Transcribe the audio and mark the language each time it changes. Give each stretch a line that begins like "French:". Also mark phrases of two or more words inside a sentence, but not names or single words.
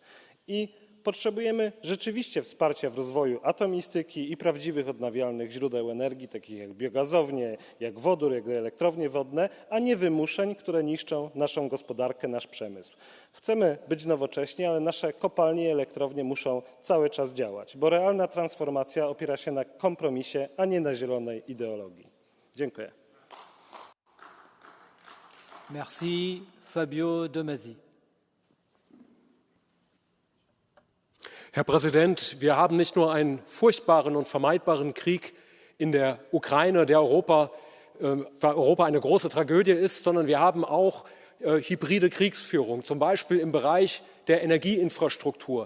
Polish: I potrzebujemy rzeczywiście wsparcia w rozwoju atomistyki i prawdziwych odnawialnych źródeł energii, takich jak biogazownie, jak wodór, jak elektrownie wodne, a nie wymuszeń, które niszczą naszą gospodarkę, nasz przemysł. Chcemy być nowocześni, ale nasze kopalnie i elektrownie muszą cały czas działać, bo realna transformacja opiera się na kompromisie, a nie na zielonej ideologii. Dziękuję.
French: Merci. Fabio De Masi.
German: Herr Präsident, wir haben nicht nur einen furchtbaren und vermeidbaren Krieg in der Ukraine, der für Europa eine große Tragödie ist, sondern wir haben auch hybride Kriegsführung, zum Beispiel im Bereich der Energieinfrastruktur.